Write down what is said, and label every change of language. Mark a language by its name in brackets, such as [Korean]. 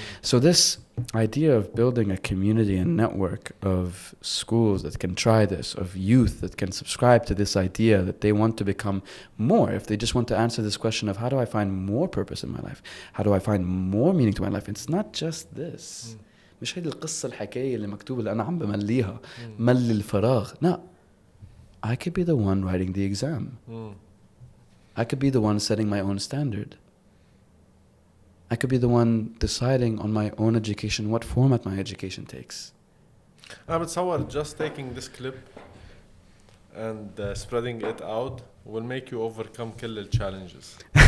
[English] So this idea of building a community and network of schools that can try this, of youth that can subscribe to this idea that they want to become more, if they just want to answer this question of how do I find more purpose in my life? How do I find more meaning to my life? It's not just this. [Arabic] مش هيدي القصة الحكاية اللي مكتوبة اللي أنا عم بمليها ملي الفراغ. [English] No, I could be the one writing the exam. I could be the one setting my own standard. I could be the one deciding on my own education, what format my education takes. [Arabic] أنا بتصور [English] just taking this clip and spreading it out will make you overcome كل ال challenges.